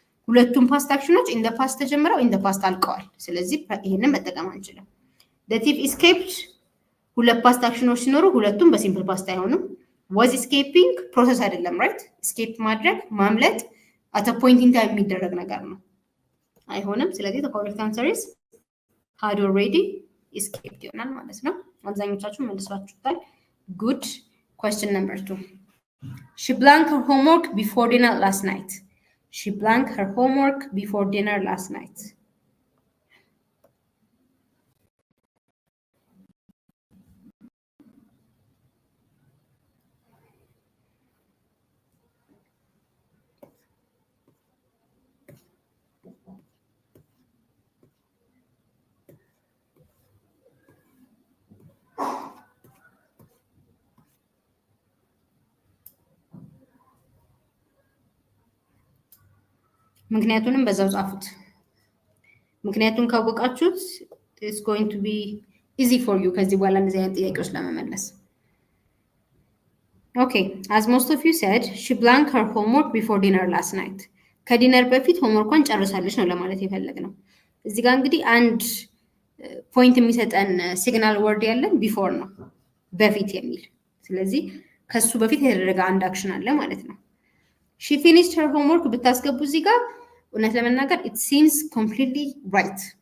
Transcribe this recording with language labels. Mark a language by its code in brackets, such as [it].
[am] ሁለቱም ፓስት አክሽኖች ኢን ዘ ፓስት ተጀምረው ኢን ዘ ፓስት አልቀዋል። ስለዚህ ይሄንን መጠቀም አንችልም። [en] the thief escaped [am] ሁለት ፓስት አክሽኖች ሲኖሩ ሁለቱም በሲምፕል ፓስት አይሆኑም። [en] was escaping [am] ፕሮሰስ አይደለም ራይት። escape ማድረግ ማምለጥ [en] at a point in time [am] የሚደረግ ነገር ነው፣ አይሆንም። ስለዚህ [en] the correct answer is had already escaped [am] ይሆናል ማለት ነው። አብዛኞቻችሁ መልሳችሁታል። [en] good. question number 2 she blanked her homework before dinner last night. she blanked her homework before dinner last night. [am] ምክንያቱንም በዛው ጻፉት። ምክንያቱም ካወቃችሁት [en] it's going to be easy for you [am] ከዚህ በኋላ እንደዚህ አይነት ጥያቄዎች ለመመለስ። [en] okay, as most of you said she blanked her homework before dinner last night. [am] ከዲነር በፊት ሆምወርኳን ጨርሳለች ነው ለማለት የፈለግነው። እዚህ ጋር እንግዲህ አንድ ፖይንት የሚሰጠን ሲግናል ወርድ ያለን ቢፎር ነው፣ በፊት የሚል። ስለዚህ ከሱ በፊት የተደረገ አንድ አክሽን አለ ማለት ነው። [en] she finished her homework [am] ብታስገቡ እዚህ ጋር እውነት ለመናገር [en] it seems completely right፣